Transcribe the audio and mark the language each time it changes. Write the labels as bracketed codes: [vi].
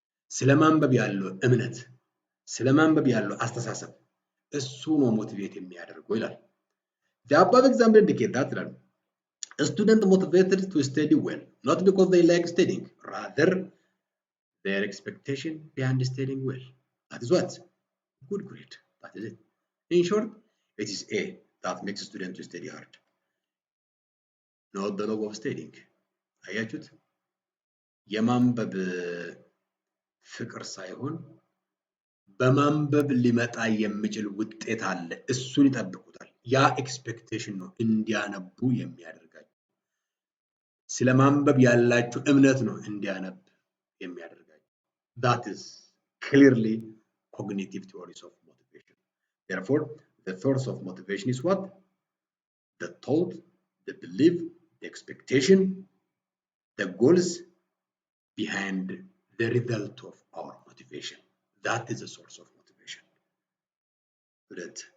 [am] ስለ ማንበብ ያለው እምነት፣ ስለ ማንበብ ያለው አስተሳሰብ እሱ ነው ሞቲቬት የሚያደርገው ይላል። [en] The above example indicate that a student motivated to study well, not because they like studying, rather their expectation behind studying well. That is what? Good grade. That is it. In short, it is A that makes a student to study hard, not the love of studying. [am] አያችሁት? የማንበብ ፍቅር ሳይሆን በማንበብ ሊመጣ የሚችል ውጤት አለ። እሱን ይጠብቁታል። ያ ኤክስፔክቴሽን ነው እንዲያነቡ የሚያደርጋቸው። ስለ ማንበብ ያላችሁ እምነት ነው እንዲያነብ የሚያደርጋቸው። [en] That is clearly cognitive theories of motivation. Therefore, the source of motivation is what? The thought, the belief, the expectation, the goals behind the result of our motivation. That is the source of motivation. Good.